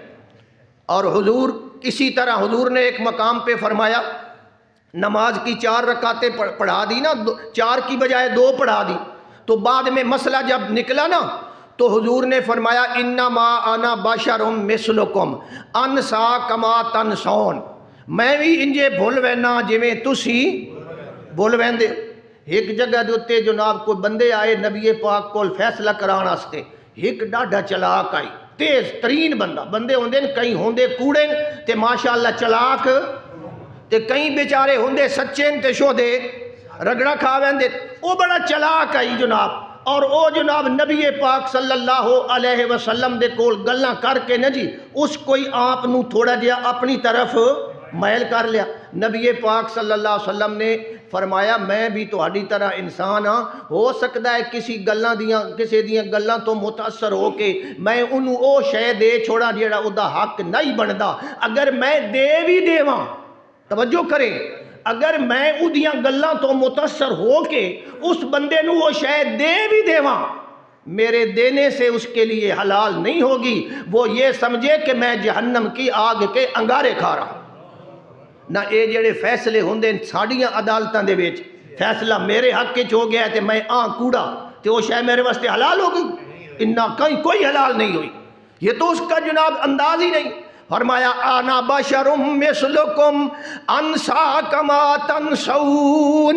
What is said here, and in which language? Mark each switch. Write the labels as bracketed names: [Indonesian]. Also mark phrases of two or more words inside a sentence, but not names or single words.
[Urdu] اور حضور اسی طرح حضور نے ایک مقام پہ فرمایا نماز کی 4 رکعتیں پڑھا دی نا، 4 کی بجائے 2 پڑھا دی، تو بعد میں مسئلہ جب نکلا نا تو حضور نے فرمایا [Arabic] انما انا بشر مثلکم انسا کما تنسون، [Punjabi] میں بھی انجے بھول وینا جویں تسی بھول ویندے۔ ایک جگہ دے اتے جناب کوئی بندے آئے نبی پاک کول فیصلہ کران واسطے، ایک ڈاڈا چلاک آئی، تیز ترین بندہ، بندے ہوندے کئی ہوندے کوڑے تے ماشاءاللہ چلاک، تے کئی بیچارے ہوندے سچے تے شودے رگڑا کھا ویندے، وہ بڑا چلاک آئی جناب، اور او جناب نبی پاک صلی اللہ علیہ وسلم دے کول گلاں کر کے نہ جی اس کوئی آپ نو تھوڑا جہا اپنی طرف میل کر لیا۔ نبی پاک صلی اللہ علیہ وسلم نے فرمایا میں بھی تہاڈی طرح انسان ہاں، ہو سکتا ہے کسی دیاں گلاں تو متاثر ہو کے میں انہوں او شے دے چھوڑا جیڑا او دا حق نہیں بندا، اگر میں دے بھی دیواں، توجہ کریں، اگر میں اودیاں گلاں تو متاثر ہو کے اس بندے نو وہ شے دے بھی دیواں، [Urdu] میرے دینے سے اس کے لیے حلال نہیں ہوگی، وہ یہ سمجھے کہ میں جہنم کی آگ کے انگارے کھا رہا۔ [Punjabi] نہ اے جڑے فیصلے ہوندے ساڈیاں عدالتاں دے وچ فیصلہ میرے حق وچ ہو گیا ہے تے میں کوڑا تے وہ شے میرے واسطے حلال ہو گئی؟ [Urdu] انہاں کوئی حلال نہیں ہوئی، یہ تو اس کا جناب انداز ہی نہیں۔ [Arabic] فرمایا انا بشر مثلکم انسا کما تنسون۔